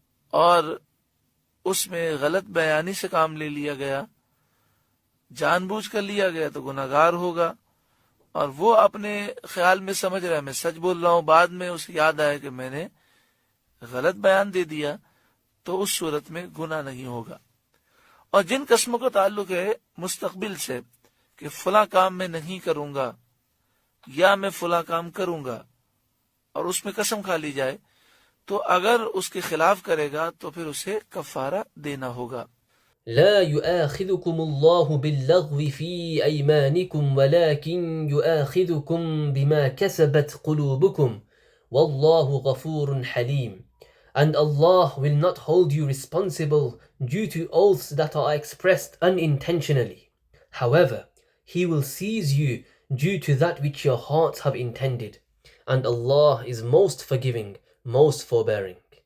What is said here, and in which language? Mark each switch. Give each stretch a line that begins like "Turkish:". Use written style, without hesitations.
Urdu: اور اس میں غلط بیانی سے کام لے لیا گیا، جان بوجھ کر لیا گیا، تو گناہگار ہوگا۔ اور وہ اپنے خیال میں سمجھ رہا ہے میں سچ بول رہا ہوں، بعد میں اسے یاد آیا کہ میں نے غلط بیان دے دیا، تو اس صورت میں گناہ نہیں ہوگا۔ اور جن قسموں کا تعلق ہے مستقبل سے کہ فلاں کام میں نہیں کروں گا یا میں فلاں کام کروں گا، اور اس میں قسم کھا لی جائے، تو اگر اس کے خلاف کرے گا تو پھر اسے کفارہ دینا ہوگا۔
Arabic: لا يؤاخذكم الله باللغو في أيمانكم ولكن يؤاخذكم بما كسبت قلوبكم والله غفور حليم.
English: And Allah will not hold you responsible due to oaths that are expressed unintentionally. However, He will seize you due to that which your hearts have intended. And Allah is most forgiving, most forbearing.